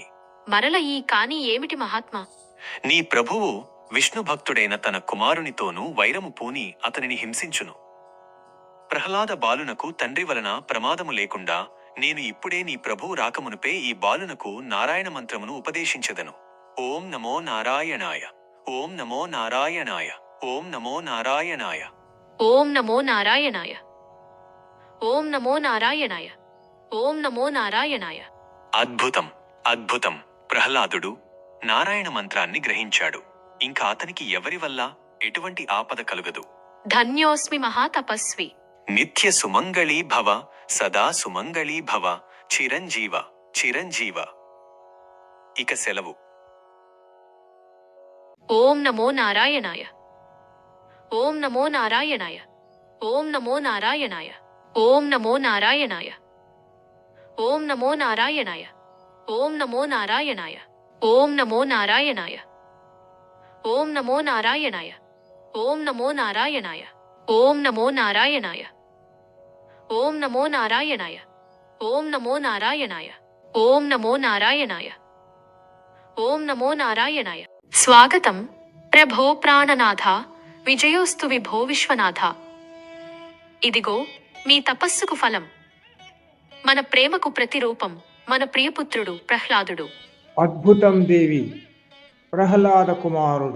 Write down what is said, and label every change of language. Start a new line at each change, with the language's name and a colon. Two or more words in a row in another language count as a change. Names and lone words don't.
Telugu: మరల ఈ కాని ఏమిటి మహాత్మా? నీ ప్రభువు విష్ణు భక్తుడైన తన కుమారునితోనూ వైరము పూని అతనిని హింసించును. ప్రహ్లాద బాలునకు తండ్రి వలన ప్రమాదము లేకుండా నేను ఇప్పుడే నీ ప్రభువు రాకమునుపే ఈ బాలునకు నారాయణ మంత్రమును ఉపదేశించెదను.
Sanskrit: ఓం నమో నారాయణాయ, ఓం నమో నారాయణాయ, ఓం నమో నారాయణాయ. ఓం నమో నారాయణాయ, ఓం నమో నారాయణాయ, ఓం నమో నారాయణాయ.
Telugu: అద్భుతం, అద్భుతం! ప్రహ్లాదుడు నారాయణ మంత్రాన్ని గ్రహించాడు. ఇంకా అతనికి ఎవరి వల్ల ఎటువంటి ఆపద కలుగదు.
Sanskrit: ధన్యోస్మి మహాతపస్వి. నిత్య సుమంగళీ భవ, సదా సుమంగళీ భవ, చిరంజీవ చిరంజీవ.
Telugu: ఇక సెలవు.
Sanskrit: ఓం నమో నారాయణాయ, ఓం నమో నారాయణాయ, ఓం నమో నారాయణాయ, ఓం నమో నారాయణాయ, ఓం నమో నారాయణాయ, ఓం నమో నారాయణాయ, ఓం నమో నారాయణాయ, ఓం నమో నారాయణాయ, ఓం నమో నారాయణాయ, ఓం నమో నారాయణాయ, ఓం నమో నారాయణాయ, ఓం నమో నారాయణాయ, ఓం నమో నారాయణాయ, ఓం నమో నారాయణాయ. స్వాగతం ప్రభో ప్రాణనాథ, విజయోస్తు విభో విశ్వనాథ.
Telugu: ఇదిగో మీ తపస్సుకు ఫలం, మన ప్రేమకు ప్రతిరూపం మన ప్రియపుత్రుడు ప్రహ్లాదుడు. అద్భుతం దేవి, ప్రహ్లాద కుమారుడు.